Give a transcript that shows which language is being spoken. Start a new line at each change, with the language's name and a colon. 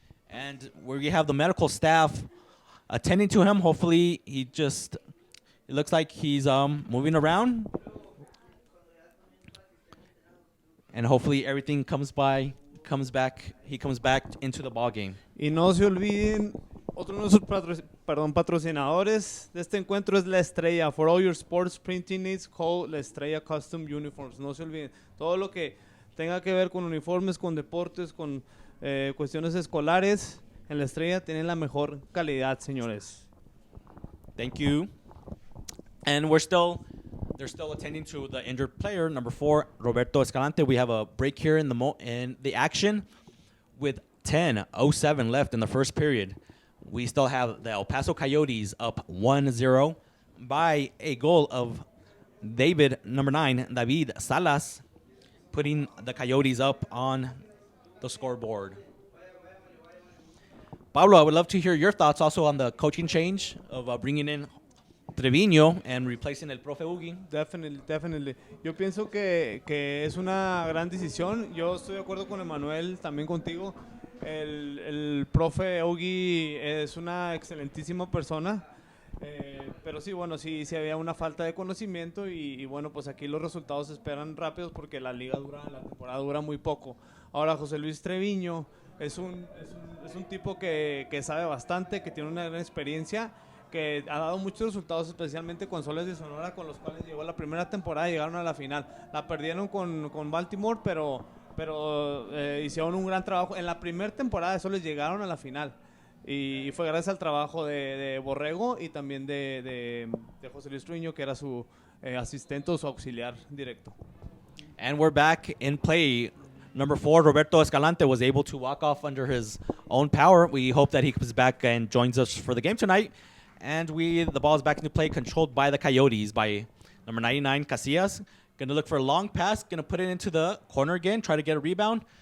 English: And we have the medical staff attending to him. Hopefully, it looks like he's moving around. And hopefully everything he comes back into the ball game.
Spanish: Y no se olviden, otro de nuestros patrocinadores de este encuentro es La Estrella.
English: For all your sports printing needs, call La Estrella Custom Uniforms.
Spanish: No se olviden, todo lo que tenga que ver con uniformes, con deportes, con cuestiones escolares, en La Estrella tienen la mejor calidad, señores.
English: Thank you. And they're still attending to the injured player, number 4, Roberto Escalante. We have a break here in the action. with 10:07 left in the first period, we still have the El Paso Coyotes up 1-0 by a goal of number 9, David Salas, putting the Coyotes up on the scoreboard. Pablo, I would love to hear your thoughts also on the coaching change of bringing in Treviño and replacing el profe Ugi. Definitely, definitely.
Spanish: Yo pienso que es una gran decisión. Yo estoy de acuerdo con Emanuel, también contigo. El profe Ugi es una excelentísima persona. Pero sí, bueno, sí había una falta de conocimiento y bueno, pues aquí los resultados se esperan rápidos porque la temporada dura muy poco. Ahora, José Luis Treviño es un tipo que sabe bastante, que tiene una gran experiencia, que ha dado muchos resultados, especialmente con Soles de Sonora, con los cuales llegó la primera temporada y llegaron a la final. La perdieron con Baltimore, pero hicieron un gran trabajo. En la primera temporada de Soles llegaron a la final. Y fue gracias al trabajo de Borrego y también de José Luis Truiño, que era su asistente o su auxiliar directo.
English: And we're back in play. Number 4, Roberto Escalante, was able to walk off under his own power. We hope that he comes back and joins us for the game tonight. And the ball is back into play, controlled by the Coyotes, by number 99, Casillas. Going to look for a long pass, going to put it into the corner again, try to get a rebound.